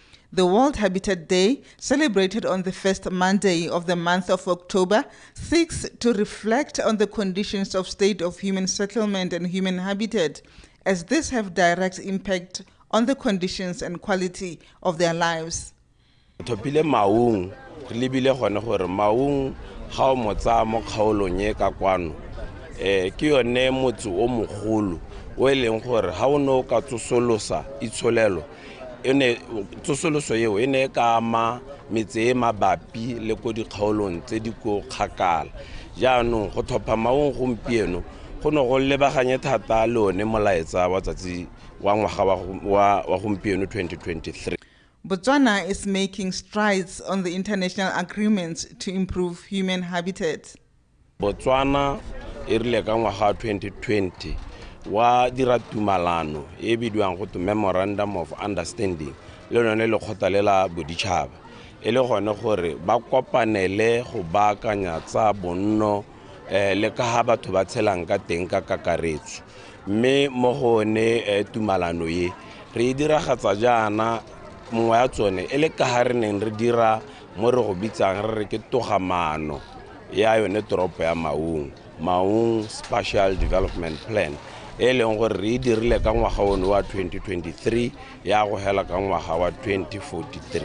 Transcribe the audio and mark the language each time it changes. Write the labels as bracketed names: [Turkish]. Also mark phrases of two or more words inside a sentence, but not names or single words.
[English] The World Habitat Day, celebrated on the first Monday of the month of October, seeks to reflect on the conditions of state of human settlement and human habitat, as these have direct impact on the conditions and quality of their lives. [Tswana] Topile maung, libile gone gore maung ga o motsa mo kgaolong e ka kwano ke yone motse o mogolo o eleng gore ha o no ka tsosolosa itsholelo ene tsosoloso eo ene ka ama metse e mabapi le go dikgaolong tse di go kgakala jaanong go thopa maung gompieno go no go lebaganye thata le one molaetsa wa tsatsi wa ngwaga wa gompieno 2023. [English] Botswana is making strides on the international agreements to improve human habitat. [Tswana] Botswana e rile ka ngwaga 2020 wa dira tumalano e bidiwang go [English] Memorandum of Understanding [Tswana] le lone le kgotalela boditšhaba e le gone gore ba kopanele go baakanya tsa bonno le ka ha batho ba tshelang ka teng ka kakaretso mme mo gone tumalano ye re diragatsa jaana mongwe ya tsone e le ka ha re neng re dira mo re go bitsang re ke togamano ya yone toropo ya Maung Spatial Development Plan e leng gore re dirile ka ngwaga ono wa 2023 ya go hela ka ngwaga wa 2043.